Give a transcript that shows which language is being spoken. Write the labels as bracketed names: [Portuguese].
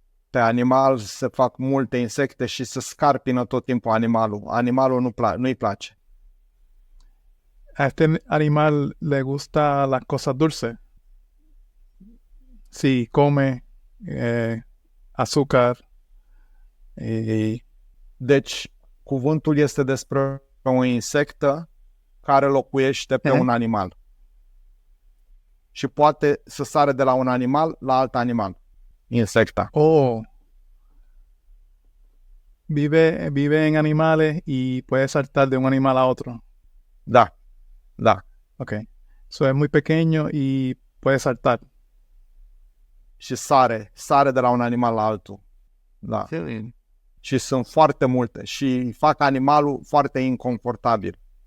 [Romanian] Pe animal se fac multe insecte și se scarpină tot timpul animalul. Animalul nu-i place. [Spanish] A este animal le gusta las cosas dulces. Sí, come azúcar. [Romanian] Deci, cuvântul este despre o insectă care locuiește pe un animal. Și poate să sare de la un animal la alt animal. Insecta. Oh. [Spanish] Vive en animales y puede saltar de un animal a otro. [Romanian] Da. [Spanish] Ok. So es muy pequeño y puede saltar. [Romanian] și sare de la un animal la altul. Da. Și sunt foarte multe și fac animalul foarte inconfortabil.